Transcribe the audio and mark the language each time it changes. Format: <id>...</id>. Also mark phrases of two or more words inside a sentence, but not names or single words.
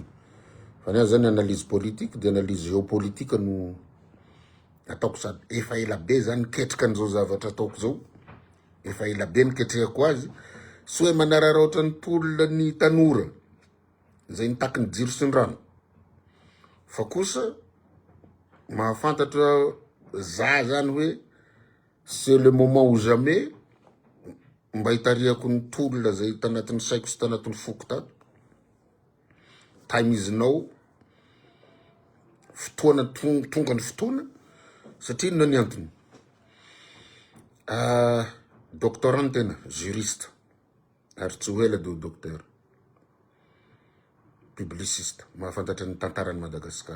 <mg>Fa ny zany</mg> <fr>analyse politique de analyse géopolitique</fr> <mg>no ataoko, sady efa ela be zany ketrika an'izao zavatra ataoko zao, efa ela be niketrehako azy, sy hoe manarara ohatra ny tolona ny tanora zay nitaky ny jiro sy ny rano, fa kosa mahafantatra za zany hoe</mg> <fr>c'est le moment ou jamais</fr> <mg>mba hitariako ny tolona zay tanatin'ny saiko sy tanatin'ny foko tato.</mg> <en>Time is now,</en> <mg>fotoana tonga ny fotoana, satria inona ny antony? Doctorant tena, juriste, ary tsy ho ela de docteur, publiciste, mahafantatra ny tantarany Madagasikara.</mg>